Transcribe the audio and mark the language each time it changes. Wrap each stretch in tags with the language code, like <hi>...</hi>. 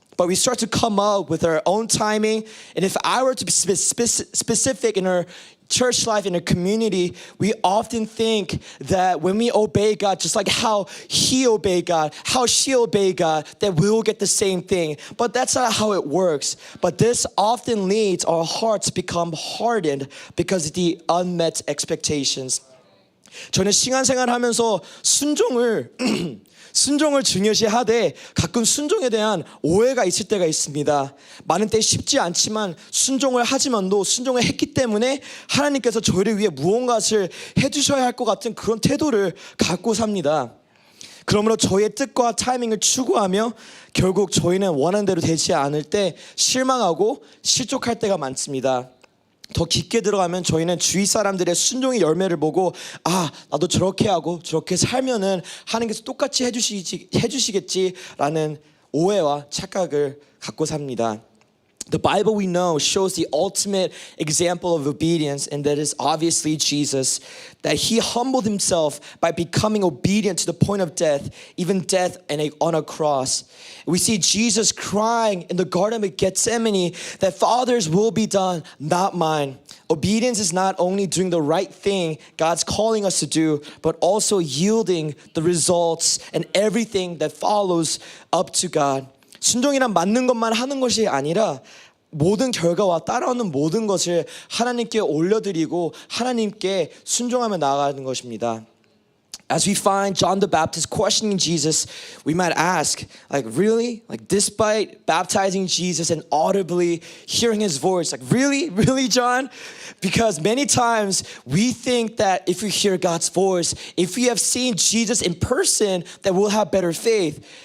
<en>But we start to come up with our own timing. And if I were to be specific in our church life, in a community, we often think that when we obey God, just like how he obeyed God, how she obeyed God, that we will get the same thing. But that's not how it works. But this often leads our hearts become hardened because of the unmet expectations.</en> <ko>저는 신앙생활 하면서 순종을 중요시하되 가끔 순종에 대한 오해가 있을 때가 있습니다. 많은 때 쉽지 않지만 순종을 하지만도 순종을 했기 때문에 하나님께서 저희를 위해 무언가를 해주셔야 할 것 같은 그런 태도를 갖고 삽니다. 그러므로 저희의 뜻과 타이밍을 추구하며 결국 저희는 원하는 대로 되지 않을 때 실망하고 실족할 때가 많습니다. 더 깊게 들어가면 저희는 주위 사람들의 순종의 열매를 보고 나도 저렇게 하고 저렇게 살면은 하나님께서 똑같이 해주시겠지라는 오해와 착각을 갖고 삽니다.</ko> <en>The Bible we know shows the ultimate example of obedience, and that is obviously Jesus, that he humbled himself by becoming obedient to the point of death, even death on a cross. We see Jesus crying in the Garden of Gethsemane that Father's will be done, not mine. Obedience is not only doing the right thing God's calling us to do, but also yielding the results and everything that follows up to God.</en> <ko>순종이란 맞는 것만 하는 것이 아니라 모든 결과와 따라오는 모든 것을 하나님께 올려드리고 하나님께 순종하며 나아가는 것입니다.</ko> <en>As we find John the Baptist questioning Jesus, we might ask, like, really? Like, despite baptizing Jesus and audibly hearing his voice, like, really? Really, John? Because many times we think that if we hear God's voice, if we have seen Jesus in person, that we'll have better faith.</en>